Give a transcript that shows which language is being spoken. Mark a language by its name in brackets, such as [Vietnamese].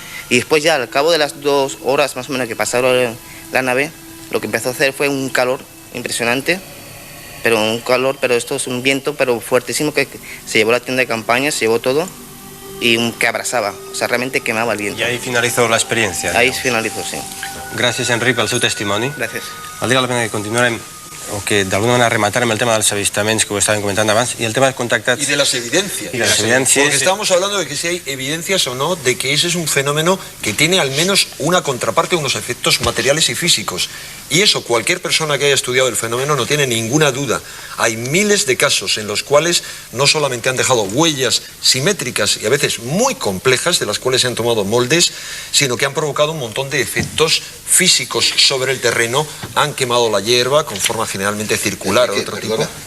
[Spanish] Y después ya, al cabo de las 2 horas más o menos que pasaron la nave, lo que empezó a hacer fue un calor impresionante, pero esto es un viento pero fuertísimo que se llevó la tienda de campaña, se llevó todo, y que abrasaba, o sea, realmente quemaba el viento. Y ahí finalizó la experiencia. Ahí finalizó, sí. [Catalan] Gràcies, Enric, pel seu testimoni. Gràcies. Valdria la pena que continuarem, o que d'alguna manera rematarem el tema dels avistaments que ho estàvem comentant abans, i el tema de contactats... [Spanish] Y de las evidencias. Y de las evidencias. Porque estamos hablando de que si hay evidencias o no de que ese es un fenómeno que tiene al menos una contraparte, unos efectos materiales y físicos. Y eso cualquier persona que haya estudiado el fenómeno no tiene ninguna duda. Hay miles de casos en los cuales no solamente han dejado huellas simétricas y a veces muy complejas, de las cuales se han tomado moldes, sino que han provocado un montón de efectos físicos sobre el terreno, han quemado la hierba con forma generalmente circular o de otro tipo.